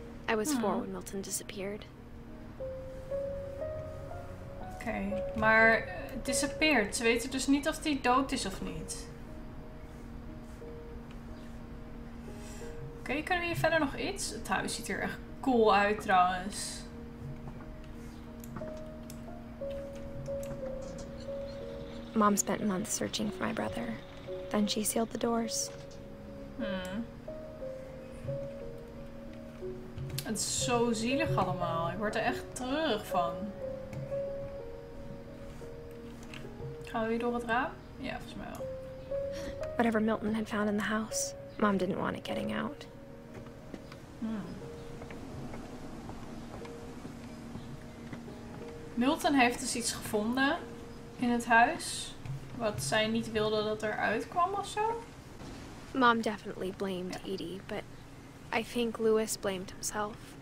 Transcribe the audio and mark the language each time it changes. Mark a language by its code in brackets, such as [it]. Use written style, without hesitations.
[en] I was 4 when Milton disappeared. [nl] Oké, maar disappeared. Ze weten dus niet of hij dood is of niet. Oké, kunnen we hier verder nog iets? Het huis ziet er echt cool uit trouwens. [en] Mom spent months searching for my brother. Then she sealed the doors. [nl] Het is zo zielig allemaal. Ik word er echt treurig van. Gaan we weer door het raam? Ja, volgens mij wel. [en] Whatever Milton had found in the house, Mom didn't want it getting out. [nl] Milton heeft dus iets gevonden in het huis. Wat zij niet wilde dat er uitkwam of zo. [en] Mom definitely blamed Edie, but I think Louis blamed himself.